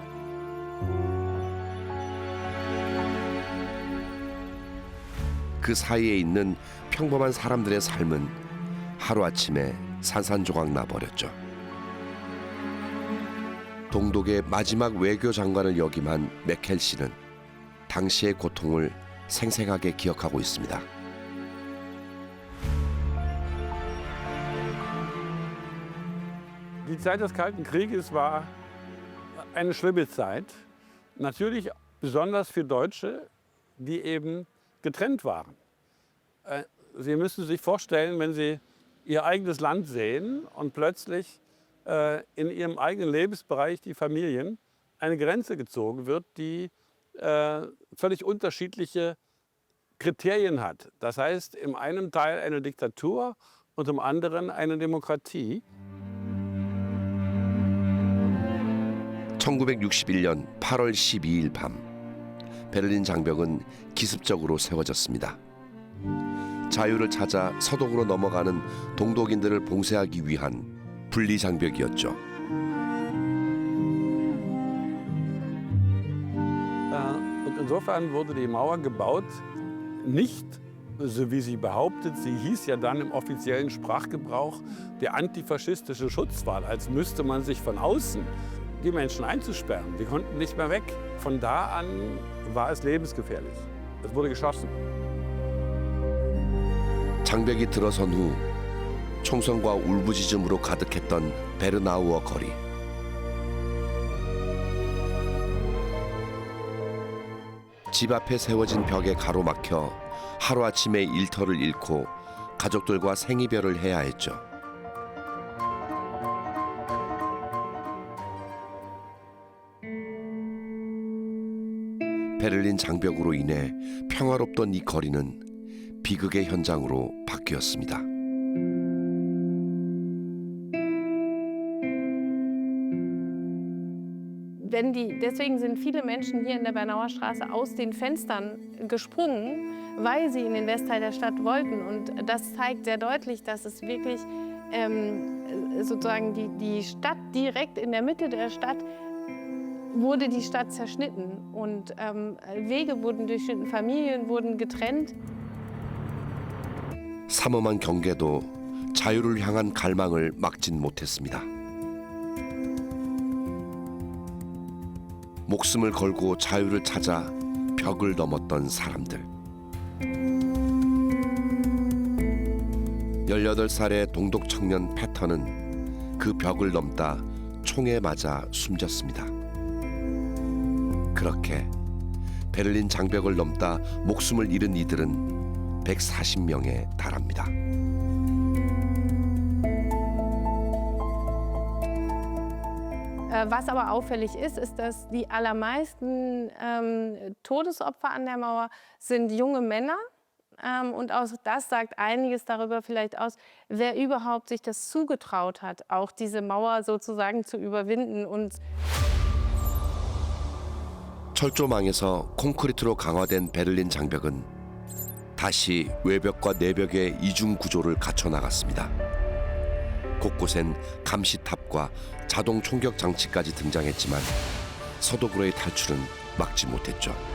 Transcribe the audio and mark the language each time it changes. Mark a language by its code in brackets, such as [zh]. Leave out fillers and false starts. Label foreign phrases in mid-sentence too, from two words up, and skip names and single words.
[ko] 그 사이에 있는 평범한 사람들의 삶은 하루아침에 산산조각 나버렸죠. 동독의 마지막 외교장관을 역임한 메켈 씨는 당시의 고통을 생생하게 기억하고 있습니다. [de] Die Zeit des Kalten Krieges war eine schlimme Zeit. Natürlich besonders für Deutsche, die eben getrennt waren. Sie müssen sich vorstellen, wenn Sie Ihr eigenes Land sehen und plötzlich in Ihrem eigenen Lebensbereich die Familien eine Grenze gezogen wird, die völlig unterschiedliche Kriterien hat. Das heißt, im einen Teil eine Diktatur und im anderen eine Demokratie. [ko] 1961년 8월 12일 밤 베를린 장벽은 기습적으로 세워졌습니다. 자유를 찾아 서독으로 넘어가는 동독인들을 봉쇄하기 위한 분리 장벽이었죠. [de] Und insofern wurde die Mauer gebaut, nicht so wie sie behauptet, sie hieß ja dann im offiziellen Sprachgebrauch der antifaschistische Schutzwall, als müsste man sich von außen die Menschen einzusperren. Die konnten nicht mehr weg. Von da an war es lebensgefährlich. Es wurde geschossen. [ko] 장벽이 들어선 후 총성과 울부짖음으로 가득했던 베르나우어 거리. 집 앞에 세워진 벽에 가로막혀 하루아침에 일터를 잃고 가족들과 생이별을 해야 했죠. 베를린 장벽으로 인해 평화롭던 이 거리는 비극의 현장으로 바뀌었습니다. [de] Deswegen sind viele Menschen hier in der Bernauer Straße aus den Fenstern gesprungen, weil sie in den Westteil der Stadt wollten. Und das zeigt sehr deutlich, dass es wirklich sozusagen die Stadt direkt in der Mitte der Stadt wurde die Stadt zerschnitten und Wege wurden durchschnitten, Familien wurden getrennt. [ko] 삼엄한 경계도 자유를 향한 갈망을 막진 못했습니다. 목숨을 걸고 자유를 찾아 벽을 넘었던 사람들. 18살의 동독 청년 패턴은 그 벽을 넘다 총에 맞아 숨졌습니다. 그렇게 베를린 장벽을 넘다 목숨을 잃은 이들은 140명에 달합니다. [de] Was aber auffällig ist, ist, dass die allermeisten Todesopfer an der Mauer sind junge Männer. Und auch das sagt einiges darüber vielleicht aus, wer überhaupt sich das zugetraut hat, auch diese Mauer sozusagen zu überwinden. Und [ko] 철조망에서 콘크리트로 강화된 베를린 장벽은 다시 외벽과 내벽의 이중 구조를 갖춰 나갔습니다. 곳곳엔 감시탑과 자동 총격 장치까지 등장했지만 서독으로의 탈출은 막지 못했죠.